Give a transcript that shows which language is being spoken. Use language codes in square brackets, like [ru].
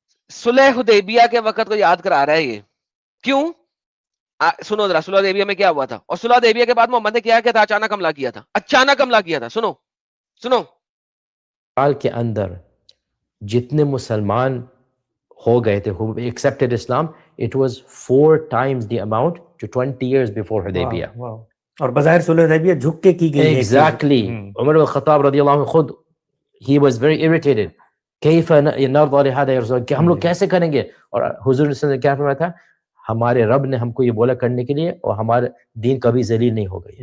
[ur] صلح حدیبیہ کے وقت کو یاد کرا رہا ہے یہ. کیوں؟ سنو ذرا, صلح حدیبیہ میں کیا ہوا تھا, اور صلح حدیبیہ کے بعد محمد نے کیا تھا, اچانک حملہ کیا تھا, اچانک حملہ کیا تھا. سنو سال کے اندر جتنے مسلمان ہو گئے تھے [en] who accepted Islam, it was 4 times the amount to 20 years before Hudaybiyah. [ur] اور بظاہر صلح حدیبیہ جھک کے کی گئی. [en] Exactly. [ur] عمر بن الخطاب رضی اللہ عنہ خود [en] he was very irritated. [ar] کیف نرضى لهذا يا رسول, [ur] کہ ہم لوگ کیسے کریں گے. اور حضور صلی اللہ علیہ وسلم نے کیا فرمایا تھا, ہمارے رب نے ہم کو یہ بولا کرنے کے لیے, اور ہمارا دین کبھی ذلیل نہیں ہوگا.